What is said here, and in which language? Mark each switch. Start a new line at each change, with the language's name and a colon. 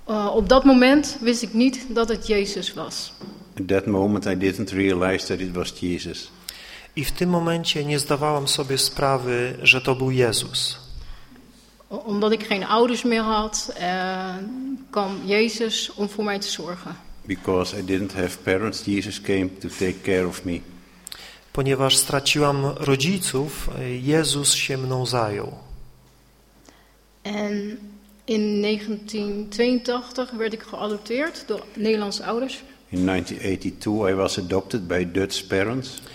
Dutch: Op dat moment wist ik niet dat het Jezus was.
English: At that moment I didn't realize that it was Jesus.
Polish: I w tym momencie nie zdawałam sobie sprawy, że to był Jezus.
Dutch: Omdat ik geen ouders meer had, kwam Jezus om voor mij te zorgen.
English: Because I didn't have parents, Jesus came to take care of me.
Polish: Ponieważ straciłam rodziców, Jezus się mną zajął.
Dutch: En in 1982 werd ik geadopteerd door Nederlandse ouders.
English: In 1982 I was adopted by Dutch parents.